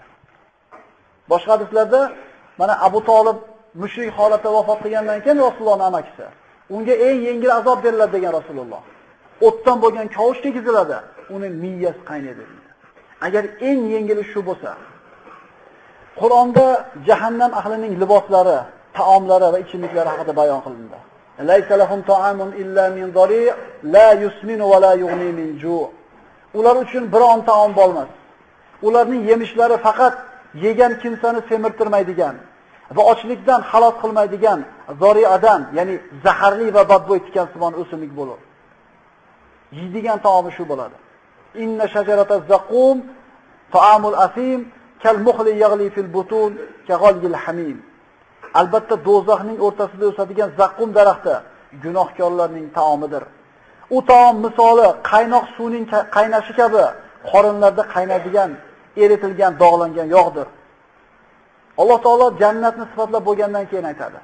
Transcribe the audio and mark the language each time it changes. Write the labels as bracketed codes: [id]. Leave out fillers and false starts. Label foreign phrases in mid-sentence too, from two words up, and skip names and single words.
[uz] Boshqa hadislarda mana Abu Talib mushrik holatda vafot qilgandan keyin Rasulullohning amakisi unga eng yengil azob beriladi degan Rasululloh. O'tdan bo'lgan kavush tegiziladi, uning miyasi qaynaydi dedi. Agar eng yengili shu bo'lsa, Qur'onda jahannam ahlining liboslari, taomlari va ichimliklari haqida bayon qilindi. [ar] ليس لهم طعام إلا من ضريع لا يسمن ولا يغني من جوع'. [uz] Ular uchun biron taom bo'lmas. Ularning yemishlari faqat yegan kimsani semirtirmaydigan va ochlikdan xalos qilmaydigan zori'adan, ya'ni zaharli va badbo'y tikansimon o'simlik bo'ladi. Yeydigan taomi shu bo'ladi. [ar] إن شجرة الزقوم طعام الأثيم كالمهل يغلي في البطون كغلي الحميم. [uz] Albatta do'zaxning o'rtasida o'sadigan zaqum daraxti gunohkorlarning taomidir. U taom misoli qaynoq suvning qaynashi kabi qorinlarda qaynaydigan, eritilgan, dog'langan yog'dir. Alloh taolo jannatni sifatlab bo'lgandan keyin aytadi.